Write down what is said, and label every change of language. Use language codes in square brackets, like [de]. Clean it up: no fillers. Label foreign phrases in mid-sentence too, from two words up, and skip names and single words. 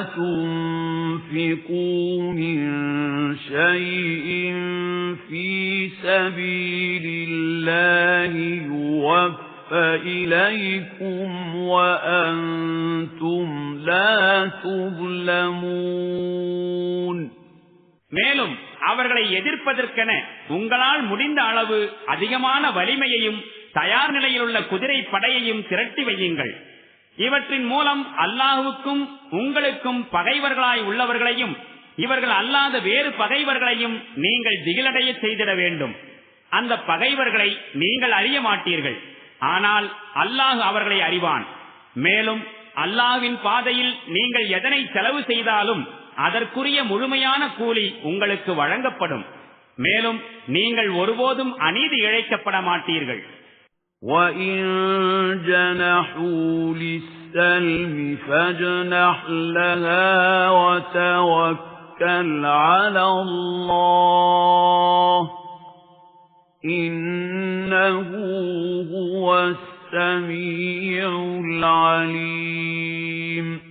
[ar] تنفقوا من شيء في سبيل الله يوفى إليكم وأنتم لا تظلمون. [ta] மேலும் அவர்களை எதிர்ப்பதற்கென உங்களால் முடிந்த அளவு அதிகமான வலிமையையும் தயார் நிலையில் உள்ள குதிரை படையையும் திரட்டி வையுங்கள். இவற்றின் மூலம் அல்லாஹ்வுக்கும் உங்களுக்கும் பகைவர்களாய் உள்ளவர்களையும் இவர்கள் அல்லாத வேறு பகைவர்களையும் நீங்கள் திகிலடைய செய்திட வேண்டும். அந்த பகைவர்களை நீங்கள் அறிய மாட்டீர்கள், ஆனால் அல்லாஹ் அவர்களை அறிவான். மேலும் அல்லாஹ்வின் பாதையில் நீங்கள் எதனை செலவு செய்தாலும் அதற்குரிய முழுமையான கூலி உங்களுக்கு வழங்கப்படும். மேலும் நீங்கள் ஒருபோதும் அநீதி இழைக்கப்பட மாட்டீர்கள். [ar] وَإِن جَنَحُوا لِلسَّلْمِ فَاجْنَحْ لَهَا وَتَوَكَّلْ عَلَى اللَّهِ إِنَّهُ هُوَ السَّمِيعُ الْعَلِيمُ.